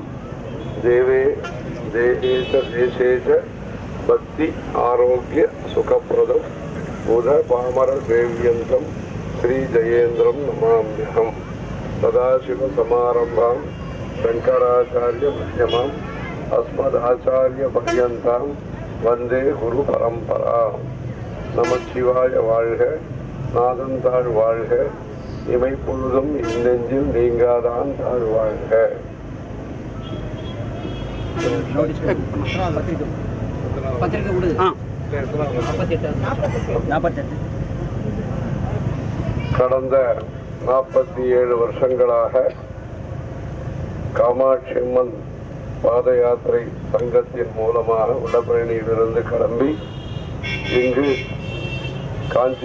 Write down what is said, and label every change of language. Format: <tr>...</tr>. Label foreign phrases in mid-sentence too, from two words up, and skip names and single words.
<sa>देवे देहेश देशेश भक्ति आरोग्य सुखप्रदं बुध पामर सेव्यन्तं श्री जयेन्द्रं नमाम्यहम्. सदाशिव समारंभां शंकराचार्य मध्यमाम् अस्मदाचार्य पर्यन्तां वंदे गुरु परंपरा.</sa> <ta>நமச்சிவாய வாழ்க, நாதன் தாழ் வாழ்க, இமைப்பொழுதும் இன்னெஞ்சில் நீங்காதான் தாழ் வாழ்க. கடந்த 47 வருஷங்களாக காமாட்சி அம்மன் பாத யாத்திரை சங்கத்தின் மூலமாக வடபழனியிலிருந்து கிளம்பி இங்கு காஞ்சி</ta>